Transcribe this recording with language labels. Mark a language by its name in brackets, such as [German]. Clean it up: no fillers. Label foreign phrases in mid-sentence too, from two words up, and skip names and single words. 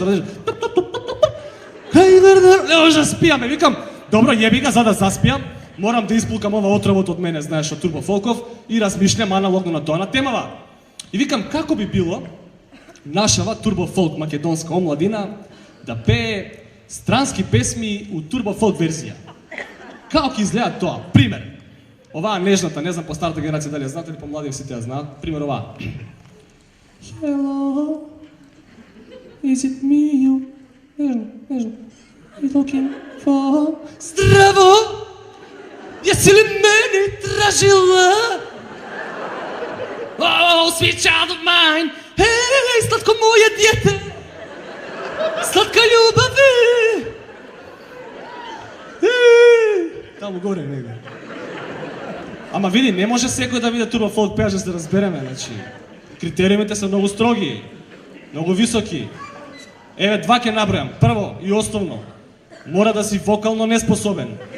[Macedonian] Не може да спијаме, викам, добро, јеби ga, за да заспијам, морам да испулкам ова отровот од мене, знаеш, од турбо фолков и размишлям аналогно на тоа на темава. И викам, како би било нашава турбофолк македонска омладина да пее странски песми у турбофолк верзија. Како ќе изгледа тоа? Пример. Оваа нежната, не знам по старата генерација дали ја знаат или по млади сите ја знаат. Пример оваа. [English] Hello, is it me you? [Macedonian] Нежно. [English] You looking for... [Serbian] Здраво! Јаси ли мене тражила? [English] Oh, sweet child of mine. [Croatian] Hej, slatko moje djete. Slatka ljubavi. [Macedonian] Таму горе нега. Ама види, не може секој да биде турбофолк пејач да се разбереме, значи. Критериумите се многу строги, многу високи. Еве, два ќе набројам. Прво и основно, мора да си вокално неспособен.